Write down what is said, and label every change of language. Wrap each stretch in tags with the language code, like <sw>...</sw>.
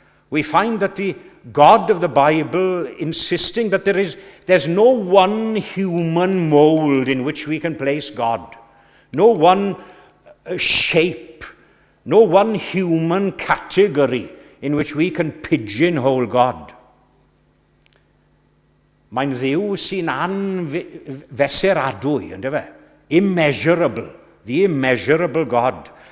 <en>We find that the God of the Bible insisting that there's no one human mold in which we can place God, no one shape, no one human category in which we can pigeonhole God.</en> <cy>Mae'n Dduw sy'n anfesuradwy, ynddo fe?</cy> <en>Immeasurable, the immeasurable God.</en>